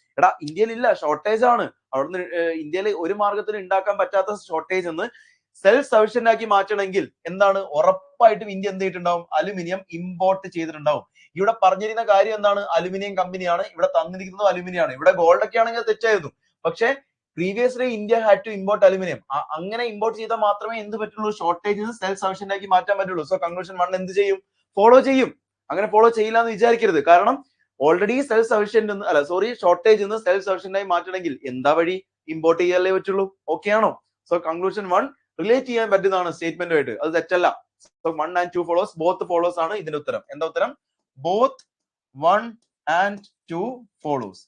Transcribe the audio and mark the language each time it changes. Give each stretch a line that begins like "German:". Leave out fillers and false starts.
Malayalam: എടാ ഇന്ത്യയിൽ ഇല്ല, ഷോർട്ടേജ് ആണ്. അവിടുന്ന് ഇന്ത്യയിൽ ഒരു മാർഗത്തിന് ഉണ്ടാക്കാൻ പറ്റാത്ത ഷോർട്ടേജ് എന്ന് സെൽഫ് സഫിഷ്യന്റ് ആക്കി മാറ്റണമെങ്കിൽ എന്താണ്? ഉറപ്പായിട്ടും ഇന്ത്യ എന്ത് ചെയ്തിട്ടുണ്ടാവും? അലുമിനിയം ഇമ്പോർട്ട് ചെയ്തിട്ടുണ്ടാവും. ഇവിടെ പറഞ്ഞിരുന്ന കാര്യം എന്താണ്? അലുമിനിയം കമ്പനിയാണ്, ഇവിടെ തന്നിരിക്കുന്നത് അലുമിനിയം ആണ്. ഇവിടെ ഗോൾഡ് ഒക്കെ ആണെങ്കിൽ തെറ്റായിരുന്നു. പക്ഷെ
English: previously India had to import aluminium.
Malayalam: അങ്ങനെ ഇമ്പോർട്ട് ചെയ്താൽ മാത്രമേ എന്ത് പറ്റുള്ളൂ? ഷോർട്ടേജ് സെൽഫ് സഫിഷ്യന്റ് ആക്കി മാറ്റാൻ പറ്റുള്ളൂ. സോ കൺക്ലൂഷൻ 1 എന്ത് ചെയ്യും? ഫോളോ ചെയ്യും. അങ്ങനെ ഫോളോ ചെയ്യില്ല എന്ന് വിചാരിക്കരുത്. കാരണം already self sufficient shortage self sufficient ആയി മാറ്റണമെങ്കിൽ എന്താ വഴി? ഇമ്പോർട്ട് ചെയ്യാനല്ലേ പറ്റുള്ളൂ. ഓക്കെ ആണോ? സോ കൺക്ലൂഷൻ 1 റിലേറ്റ് ചെയ്യാൻ പറ്റുന്നതാണ് സ്റ്റേറ്റ്മെന്റുമായിട്ട്, അത് തെറ്റല്ല.
English: so 1 and 2 follows, both follows
Malayalam: ആണ് ഇതിന്റെ ഉത്തരം. എന്താ ഉത്തരം?
English: Both 1 and 2 follows.